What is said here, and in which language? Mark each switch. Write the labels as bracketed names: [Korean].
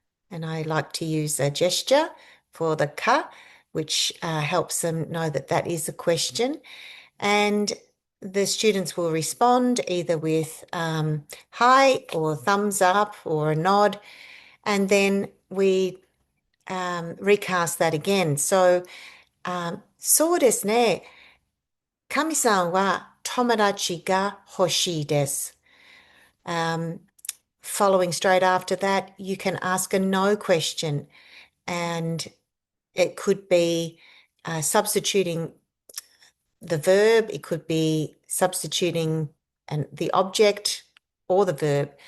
[English] And I like to use a gesture for the ka, which helps them know that that is a question. And the students will respond either with hi or thumbs up or a nod. And then we recast that again. [Japanese] So, そうですね。神さんは友達が欲しいです。 [English] Following straight after that, you can ask a no question, and it could be substituting the verb, it could be substituting the object or the verb.